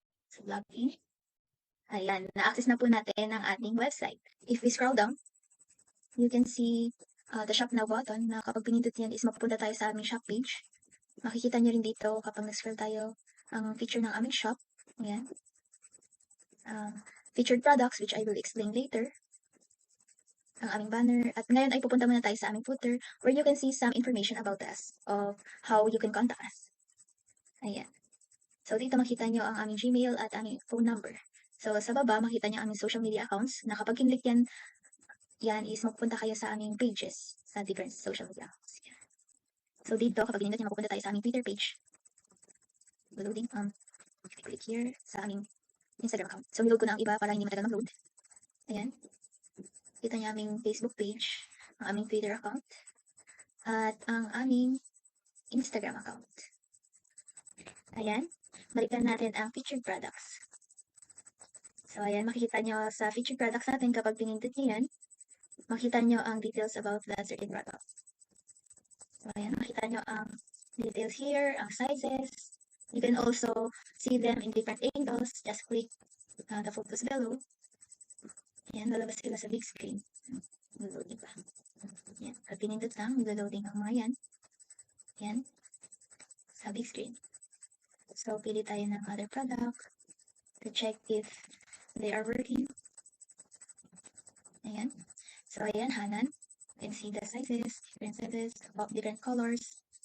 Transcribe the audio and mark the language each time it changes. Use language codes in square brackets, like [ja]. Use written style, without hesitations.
[tl] So, login. Ayan, na-access na po natin ang ating website. [en] If we scroll down, you can see the shop now button [tl] na kapag pinindot yan is mapupunta tayo sa aming shop page. Makikita nyo rin dito kapag nag-scroll tayo ang feature ng aming shop. Ayan. [en] Featured products, which I will explain later. [tl] Ang aming banner. At ngayon ay pupunta muna tayo sa aming footer [en] where you can see some information about us of how you can contact us. Ayan. [tl] So, dito makita nyo ang aming Gmail at aming phone number. So, sa baba, makita nyo ang aming social media accounts na kapag kinlik yan, yan is magpupunta kayo sa aming pages sa different social media accounts. Yan. So, dito, kapag pinindot nyo, mapupunta tayo sa aming Twitter page. Loading, click here sa aming Instagram account. So, niload ko na ang iba para hindi matagal mag-load. Ayan. Kita nyo aming Facebook page, ang aming Twitter account, at ang aming Instagram account. Ayan. Balikan natin ang featured products. So, ayan, makikita nyo sa featured products natin kapag pinindot nyo yan, makita nyo ang details [en] about that certain product. [tl] So, ayan, makita nyo ang details here, ang sizes. [en] You can also see them in different angles. Just click the photos below. [tl] Ayan, lalabas sila sa big screen. Loading pa. Ayan, pag pinindot lang, loading ang mga yan. Ayan, sa big screen. [en] So, pili tayo ng other product to check if they are working. Ayan. So, ayan, Hanan. You can see the sizes, different sizes, of different colors.